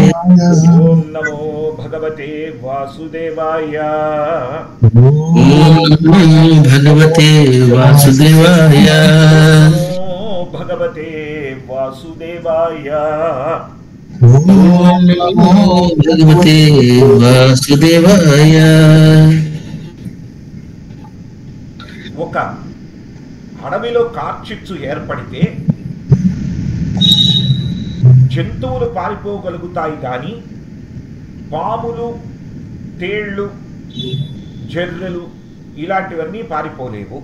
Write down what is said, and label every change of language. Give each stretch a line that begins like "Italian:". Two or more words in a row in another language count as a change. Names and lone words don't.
Sanskrit: ओम नमो भगवते वासुदेवाय. ओम नमो भगवते वासुदेवाय. नमो भगवते वासुदेवाय. ओम नमो भगवते वासुदेवाय.
Telugu: ఒక అడవిలో కార్చిచ్చు ఏర్పడితే జంతువులు పారిపోగలుగుతాయి కానీ పాములు, తేళ్లు, జర్రెలు ఇలాంటివన్నీ పారిపోలేవు.